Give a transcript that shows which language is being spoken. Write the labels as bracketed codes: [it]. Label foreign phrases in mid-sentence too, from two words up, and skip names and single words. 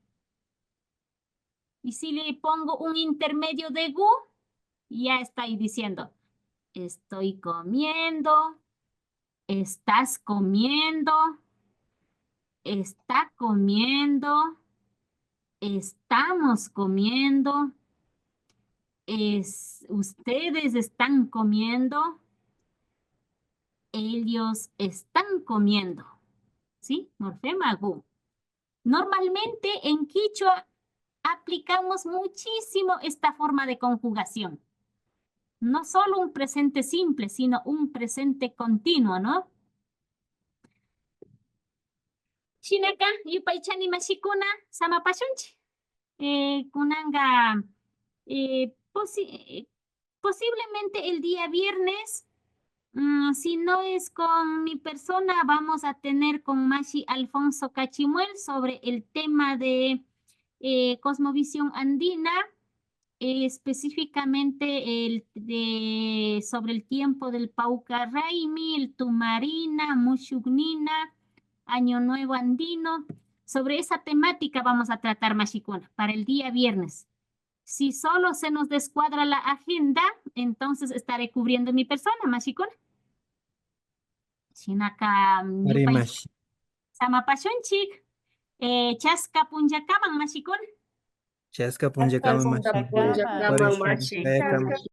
[es] Y si le pongo un intermedio de gu, ya estoy diciendo estoy comiendo, estás comiendo, está comiendo, estamos comiendo, ustedes están comiendo, ellos están comiendo. ¿Sí? Morfema gu. Normalmente en quichua aplicamos muchísimo esta forma de conjugación. No solo un presente simple, sino un presente continuo, ¿no? [qu] Chinaka, yupaychani mashikuna, samapashunchi. Kunanga, [es] posiblemente el día viernes, si no es con mi persona, vamos a tener con Mashi Alfonso Cachimuel sobre el tema de cosmovisión andina, específicamente sobre el tiempo del Paucarraimi, el Tumarina, Mushugnina, Año Nuevo Andino. Sobre esa temática vamos a tratar, Mashikuna, para el día viernes. Si solo se nos descuadra la agenda, entonces estaré cubriendo mi persona, Mashikuna. [qu] Chinaka, Samapashunchik, Chaska Punjakaman, Mashikuna. Chaska punjakaman mashi.